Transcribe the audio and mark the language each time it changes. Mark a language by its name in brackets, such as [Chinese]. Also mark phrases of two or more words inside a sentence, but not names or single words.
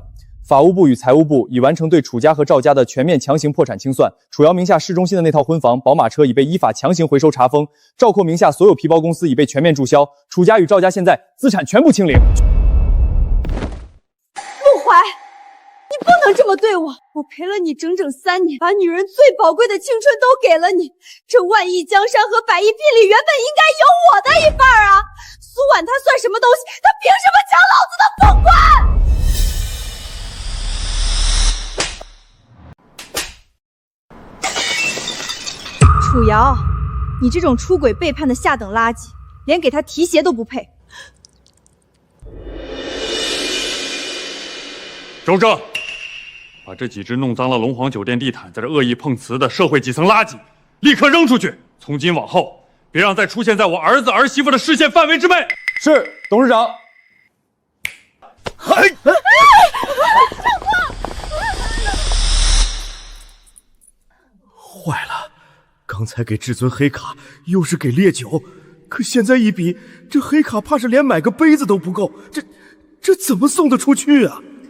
[Chinese] 法務部與財務部已完成對楚家和趙家的全面強行破產清算，楚瑤名下市中心的那套婚房、寶馬車已被依法強行回收查封，趙括名下所有皮包公司已被全面註銷，楚家與趙家現在資產全部清零。陸懷，你不能這麼對我！我陪了你整整3年，把女人最寶貴的青春都給了你，這萬億江山和百億聘禮原本應該有我的一半啊！蘇婉她算什麼東西？她憑什麼搶老子的凤冠？楚瑶，你这种出軌背叛的下等垃圾，連給他提鞋都不配。周正，把這幾隻弄髒了龍皇酒店地毯，在這惡意碰瓷的社會基層垃圾，立刻扔出去！從今往後，別讓再出現在我兒子兒媳婦的視線範圍之內。是，董事長。壞了，剛才給至尊黑卡，又是給烈酒，可現在一比，這黑卡怕是連買個杯子都不夠，這怎麼送得出去啊？